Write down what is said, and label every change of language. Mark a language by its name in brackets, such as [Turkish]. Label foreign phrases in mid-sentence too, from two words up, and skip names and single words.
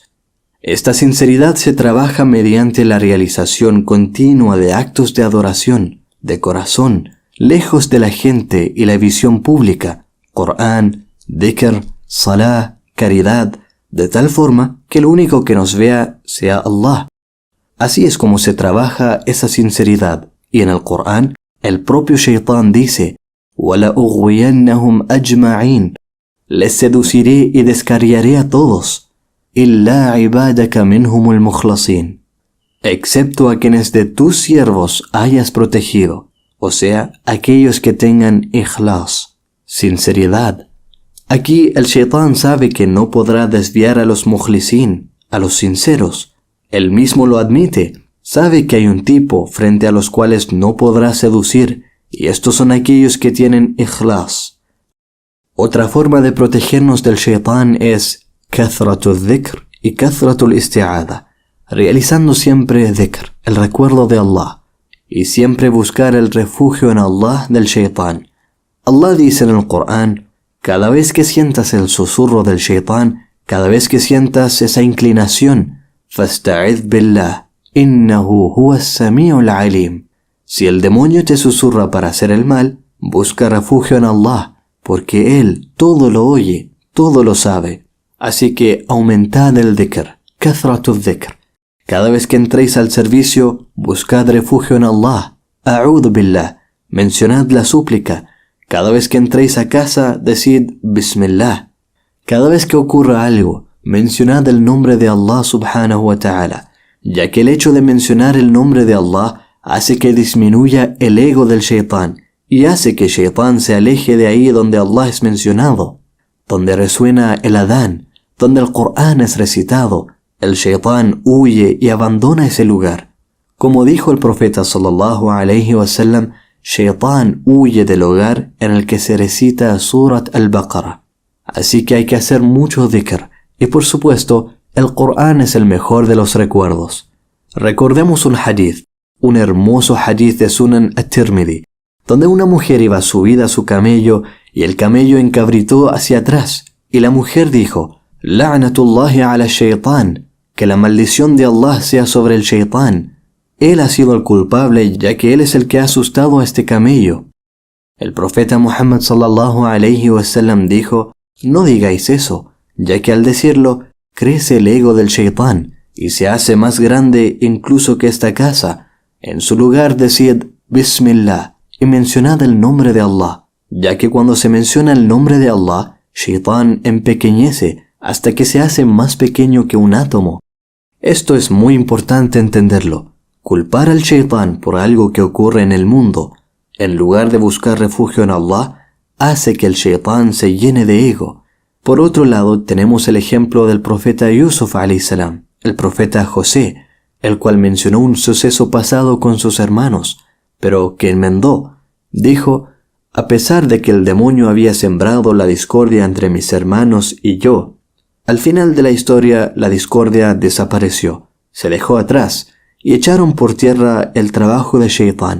[Spanish] Esta sinceridad se trabaja mediante la realización continua de actos de adoración, de corazón, lejos de la gente y la visión pública, Corán, dhikr, salah, caridad, de tal forma que el único que nos vea sea Allah. Así es como se trabaja esa sinceridad. Y en el Corán, el propio Shaitán dice: [Arabic] وَلَأُغْوِيَنَّهُمْ أَجْمَعِينَ, [Spanish] les seduciré y descarriaré a todos, [Arabic] إِلَّا عِبَادَكَ مِنْهُمُ الْمُخْلَصِينَ, [Spanish] excepto a quienes de tus siervos hayas protegido, o sea, aquellos que tengan ikhlas, sinceridad. Aquí el Shaitán sabe que no podrá desviar a los mukhlisin, a los sinceros. Él mismo lo admite. Sabe que hay un tipo frente a los cuales no podrá seducir, y estos son aquellos que tienen ikhlas. Otra forma de protegernos del Shaitán es [Arabic] كثرة الذكر [Spanish] y [Arabic] كثرة الاستعاذة, [Spanish] realizando siempre dhikr, el recuerdo de Allah, y siempre buscar el refugio en Allah del Shaitán. Allah dice en el Corán: cada vez que sientas el susurro del Shaitán, cada vez que sientas esa inclinación, [Arabic] فاستعذ بالله، إنه هو السميع العليم. [Spanish] Si el demonio te susurra para hacer el mal, busca refugio en Allah, porque Él todo lo oye, todo lo sabe. Así que aumentad el dhikr, [Arabic] كثرة الذكر. [Spanish] Cada vez que entréis al servicio, buscad refugio en Allah. [Arabic] أعوذ بالله, [Spanish] mencionad la súplica. Cada vez que entréis a casa, decid Bismillah. Cada vez que ocurra algo, mencionad el nombre de Allah [Arabic] سبحانه وتعالى, [Spanish] ya que el hecho de mencionar el nombre de Allah hace que disminuya el ego del Shaitán y hace que Shaitán se aleje de ahí donde Allah es mencionado, donde resuena el adán, donde el Corán es recitado. El Shaitán huye y abandona ese lugar. Como dijo el profeta [Arabic] صلى الله عليه وسلم, [Spanish] Shaitán huye del hogar en el que se recita Surat al-Baqarah. Así que hay que hacer mucho dhikr. Y por supuesto, el Corán es el mejor de los recuerdos. Recordemos un hadith, un hermoso hadith de Sunan at-Tirmidhi, donde una mujer iba subida a su camello y el camello encabritó hacia atrás. Y la mujer dijo: [Arabic] لعنة الله على الشيطان, [Spanish] que la maldición de Allah sea sobre el Shaitán. Él ha sido el culpable, ya que él es el que ha asustado a este camello. El profeta Muhammad [Arabic] صلى الله عليه وسلم [Spanish] dijo: no digáis eso, ya que al decirlo crece el ego del Shaitán y se hace más grande incluso que esta casa. En su lugar decid Bismillah y mencionad el nombre de Allah, ya que cuando se menciona el nombre de Allah, Shaitán empequeñece hasta que se hace más pequeño que un átomo. Esto es muy importante entenderlo. Culpar al Shaitán por algo que ocurre en el mundo, en lugar de buscar refugio en Allah, hace que el Shaitán se llene de ego. Por otro lado, tenemos el ejemplo del profeta Yusuf [Arabic] عليه السلام, [Spanish] el profeta José, el cual mencionó un suceso pasado con sus hermanos, pero que enmendó. Dijo: a pesar de que el demonio había sembrado la discordia entre mis hermanos y yo, al final de la historia la discordia desapareció, se dejó atrás y echaron por tierra el trabajo de Shaitán.